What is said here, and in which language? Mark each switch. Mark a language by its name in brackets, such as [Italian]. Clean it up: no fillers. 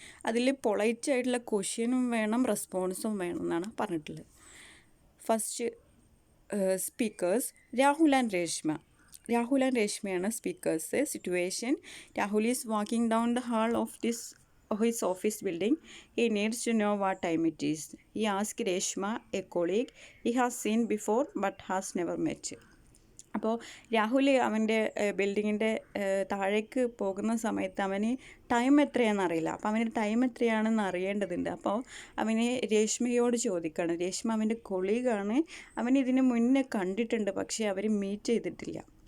[Malayalam] അതിൽ പൊളൈറ്റ് ആയിട്ടുള്ള ക്വസ്റ്റ്യനും വേണം, റെസ്പോൺസും വേണം എന്നാണ് പറഞ്ഞിട്ടുള്ളത്. [English] First speakers Rahul and Reshma. [Malayalam] Rahul and രേഷ്മയാണ് speakers. [English] Situation: Rahul is walking down the hall of his office building. He needs to know what time it is. He asked Reshma, a colleague he has seen before but has never met. [Malayalam] അപ്പോൾ രാഹുൽ അവൻ്റെ ബിൽഡിങ്ങിൻ്റെ താഴേക്ക് പോകുന്ന സമയത്ത് അവന് time എത്രയാണെന്ന് അറിയില്ല. അപ്പോൾ അവന് ടൈം എത്രയാണെന്ന് അറിയേണ്ടതുണ്ട്. അപ്പോൾ അവന് രേഷ്മയോട് ചോദിക്കണം. രേഷ്മ അവൻ്റെ കൊളീഗാണ്, അവൻ ഇതിന് മുന്നേ കണ്ടിട്ടുണ്ട്, പക്ഷേ അവർ മീറ്റ് ചെയ്തിട്ടില്ല.